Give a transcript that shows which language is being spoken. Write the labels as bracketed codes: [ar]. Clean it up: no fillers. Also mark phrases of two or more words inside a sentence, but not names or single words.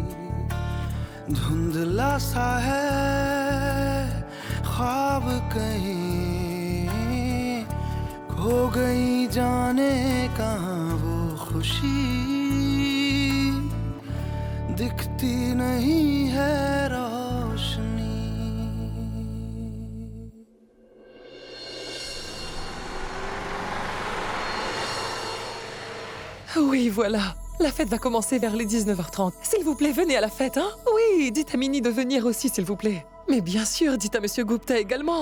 [hi] धुंधला सा है ख्वाब कहीं, खो गई जाने कहाँ वो खुशी, दिखती नहीं है रोशनी। [fr] Oui, voilà. La fête va commencer vers les 19h30. S'il vous plaît, venez à la fête, hein? Oui, dites à Minnie de venir aussi, s'il vous plaît. Mais bien sûr, dites à Monsieur Gupta également.